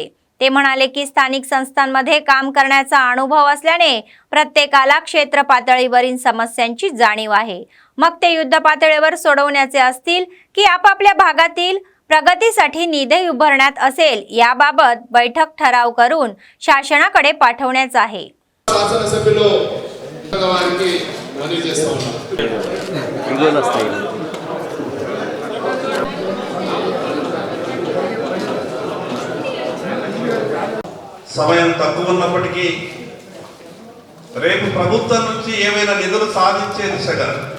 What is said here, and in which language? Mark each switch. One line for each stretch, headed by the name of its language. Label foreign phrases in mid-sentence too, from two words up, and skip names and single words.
Marathi: ते म्हणाले की स्थानिक संस्थांमध्ये काम करण्याचा अनुभव असल्याने प्रत्येकाला क्षेत्र पातळीवरील समस्यांची जाणीव आहे. मग ते युद्ध पातळीवर सोडवण्याचे असतील की आपापल्या भागातील प्रगतीसाठी निधी उभारण्यात असेल, याबाबत बैठक ठराव करून शासनाकडे पाठवण्याचा आहे.
Telugu: శాసనసభ్యులు వారికి మనవి చేస్తా ఉన్నారు. సమయం తక్కువ ఉన్నప్పటికీ రేపు ప్రభుత్వం నుంచి ఏమైనా నిధులు సాధించే దిశగా